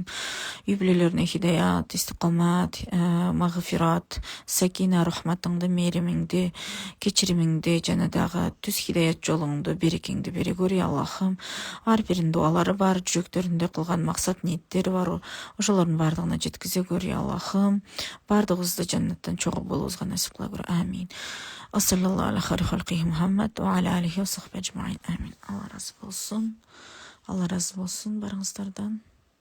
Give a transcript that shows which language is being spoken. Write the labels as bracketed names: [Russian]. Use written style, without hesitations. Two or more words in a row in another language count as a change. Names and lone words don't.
[Kyrgyz] Үй бүлөлөрүнө хидаят, истикомат, магфират, сакина, рахматыңды, мээримиңди, кечиримиңди, жана дагы түз хидаят жолуңду, берекеңди бере көр, я Аллахым. Ар биринин дуалары бар, жүрөктөрүндө кылган максат ниеттери бар, ошолордун бардыгына жеткизе көр, я Аллахым. Бардыгыбызды жаннаттан чогуу болуубузга насип кыла көр. Амин. [Arabic] صلى الله على خير خلقه محمد وعلى آله وصحبه أجمعين. [Kyrgyz] Амин. Алла разы болсун. Алла разы болсун барыңыздардан.